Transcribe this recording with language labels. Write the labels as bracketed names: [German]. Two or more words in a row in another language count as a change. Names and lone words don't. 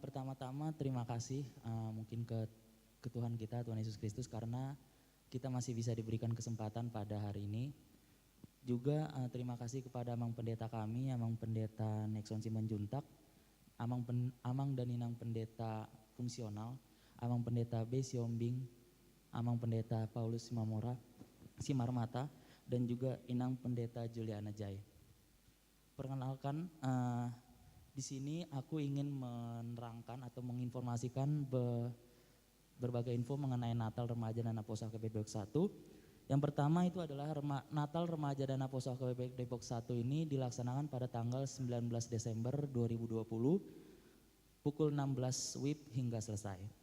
[Indonesian] Pertama-tama terima kasih mungkin ke Tuhan kita, Tuhan Yesus Kristus karena kita masih bisa diberikan kesempatan pada hari ini. Juga terima kasih kepada Amang Pendeta kami, Amang Pendeta Nexon Simanjuntak, Amang dan Inang Pendeta Fungsional, Amang Pendeta B. Siombing, Amang Pendeta Paulus Simarmata, dan juga Inang Pendeta Juliana Jai. Perkenalkan, di sini aku ingin menerangkan atau menginformasikan berbagai info mengenai Natal Remaja dan Apostol HKBP Depok 1. Yang pertama itu adalah Natal Remaja dan Apostol HKBP Depok 1 ini dilaksanakan pada tanggal 19 Desember 2020 pukul 16 WIB hingga selesai.